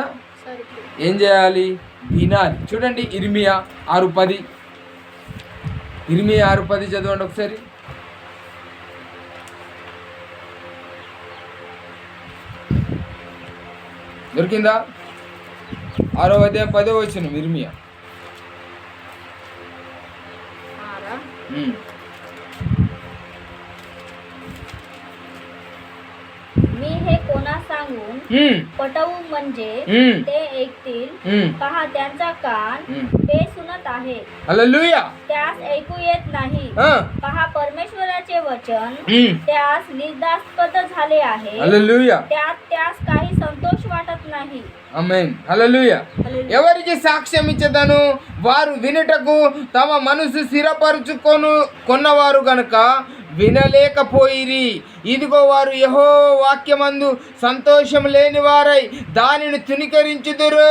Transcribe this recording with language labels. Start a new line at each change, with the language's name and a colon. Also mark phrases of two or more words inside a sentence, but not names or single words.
Telugu: ఏం చేయాలి? వినాలి. చూడండి ఇర్మియా 6:10. ఇర్మియా 6:10 చదవండి ఒకసారి. దొరికిందా? 6వ అధ్యాయం 10వ వచనం ఇర్మియా.
Marathi: मी हे कोणा सांगून पटवू म्हणजे ते ऐकतील. पहा त्यांचा कान ते सुनत आहे, हालेलुया, त्यास ऐकू येत नाही. पहा परमेश्वराचे वचन त्यास निर्दास्पद झाले आहे, हालेलुया, त्यास काही संतोष वाटत नाही.
Telugu: ఆమేన్. హల్లెలూయా. ఎవరికి సాక్ష్యం ఇచ్చేదను? వారు వినుటకు తమ మనసు కొన్నవారు గనుక వినలేకపోయిరి. ఇదిగో వారు యెహోవా వాక్యమందు సంతోషం లేని వారై దానిని తునికరించుదురు.